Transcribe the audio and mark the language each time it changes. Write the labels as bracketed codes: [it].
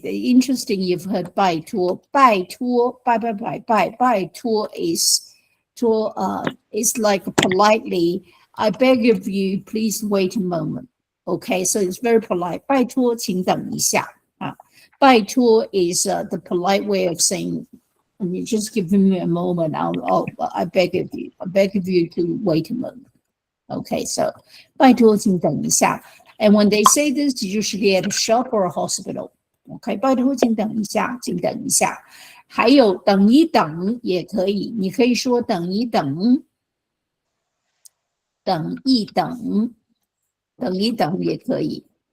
[en] Interesting you've heard 拜托. 拜托 拜托 is like politely, I beg of you, please wait a moment. Okay, so it's very polite. [zh] 拜托请等一下啊。 [en] 拜托 is the polite way of saying, and you just give me a moment. I beg of you to wait a moment. Okay, so [zh] 拜托请等一下. [en] And when they say this, usually at a shop or a hospital. Okay, [zh] 拜托请等一下，请等一下。还有等一等也可以，你可以说等一等，等一等，等一等也可以。